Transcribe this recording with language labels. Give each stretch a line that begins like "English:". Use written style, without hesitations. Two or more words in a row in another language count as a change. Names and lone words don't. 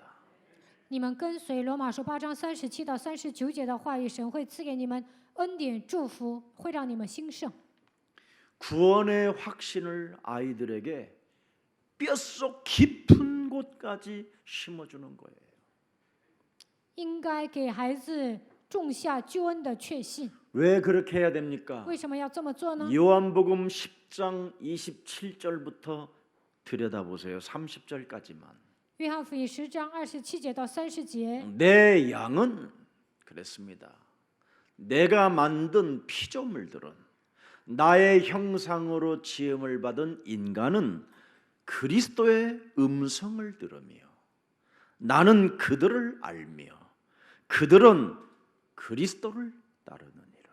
Chinese: 你们跟随罗马书8章37到39节的话语，神会赐给你们恩典祝福，会让你们兴盛。
Korean: 구원의 확신을 아이들에게 뼛속 깊은 곳까지 심어주는 거예요.
Chinese: 应该给孩子种下救恩的确信。
Korean: 왜 그렇게 해야 됩니까?
Chinese: 为什么要这么做呢？
Korean: 요한복음 10장 27절부터 들여다보세요. 30절까지만.
Chinese: 约翰福音10章27节到30节，
Korean: 내 양은 그랬습니다. 내가 만든 피조물들은 나의 형상으로 지음을 받은 인간은 그리스도의 음성을 들으며 나는 그들을 알며 그들은 그리스도를 따르느니라.